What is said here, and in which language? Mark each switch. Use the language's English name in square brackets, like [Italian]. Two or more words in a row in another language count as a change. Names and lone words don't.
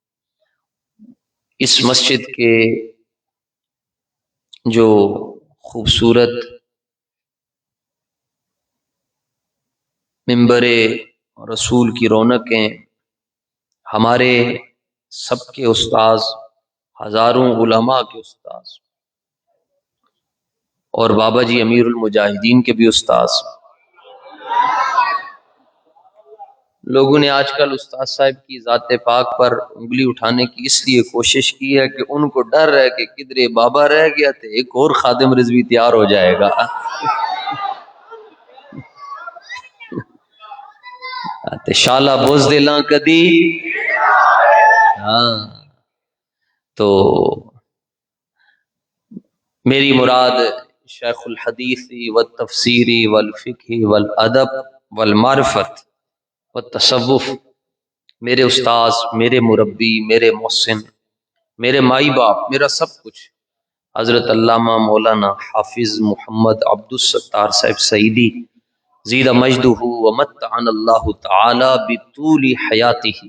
[Urdu] اس مسجد کے جو خوبصورت منبر رسول کی رونقیں، ہمارے سب کے استاذ، ہزاروں علماء کے استاذ، اور بابا جی امیر المجاہدین کے بھی استاذ۔ لوگوں نے آج کل استاد صاحب کی ذات پاک پر انگلی اٹھانے کی اس لیے کوشش کی ہے کہ ان کو ڈر ہے کہ کدھر بابا رہ گیا تو ایک اور خادم رضوی تیار ہو جائے گا۔ [Punjabi] تے شالا بزدلاں کدی، [Urdu] ہاں تو میری مراد شیخ الحدیثی [Arabic] والتفسیری والفقہ والادب والمعرفت والتصوف، [Urdu] میرے استاذ، میرے مربی، میرے محسن، میرے مائی باپ، میرا سب کچھ حضرت علامہ مولانا حافظ محمد عبد الستار صاحب سعیدی [Arabic] زید مجدہ ومتعن اللہ تعالی بطول حیاتہ۔